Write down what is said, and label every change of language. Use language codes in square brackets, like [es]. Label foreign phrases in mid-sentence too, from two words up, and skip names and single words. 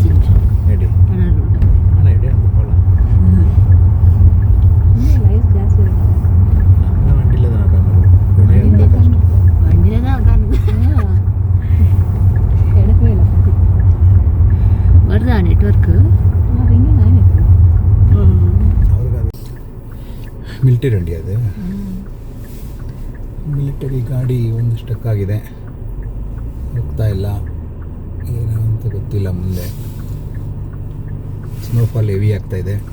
[ta] எடி ஆனால் எடி அங்கே போகலாம். லைஃப் ஜாஸ்தி நம்ம வண்டியில் தான் உட்காந்து கஷ்டம். வண்டியில் தான் உட்காந்து எடுக்கவே இல்லை. வருதா நெட்ஒர்க்கு? [kn] ಅವ್ರಿಗೆ ಅದು ಮಿಲಿಟರಿ ವണ്ടി, ಅದು ಮಿಲಿಟರಿ ಗಾಡಿ ಒಂದು ಸ್ಟಕ್ ಆಗಿದೆ, ಹೋಗ್ತಾ ಇಲ್ಲ. ಏನೋ ಅಂತ ಗೊತ್ತಿಲ್ಲ. ಮುಂದೆ [en] snowfall heavy [kn] ಆಗ್ತಾ ಇದೆ.